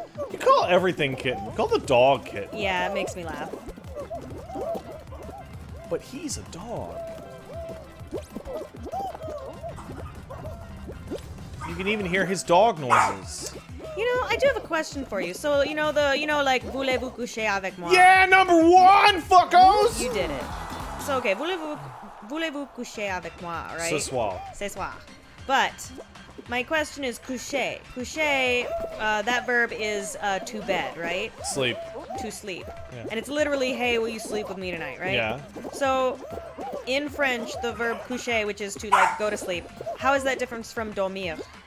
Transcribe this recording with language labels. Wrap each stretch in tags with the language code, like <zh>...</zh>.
<en>You call everything kitten. You call the dog kitten. Yeah, it makes me laugh. But he's a dog. You can even hear his dog noises. You know, I do have a question for you. So, like,</en> <fr>voulez-vous coucher avec moi?</fr> <en>Yeah, #1, fuckos! You did it. So, okay,</en> <fr>voulez-vous coucher avec moi,</fr> <en>right?</en> <fr>Ce soir. Ce soir.</fr> <en>But, my question is coucher. Coucher, that verb is to bed, right? Sleep. To sleep. Yeah. And it's literally, hey, will you sleep with me tonight, right? Yeah. So, in French, the verb coucher, which is to, like, go to sleep, how is that different from dormir?</en>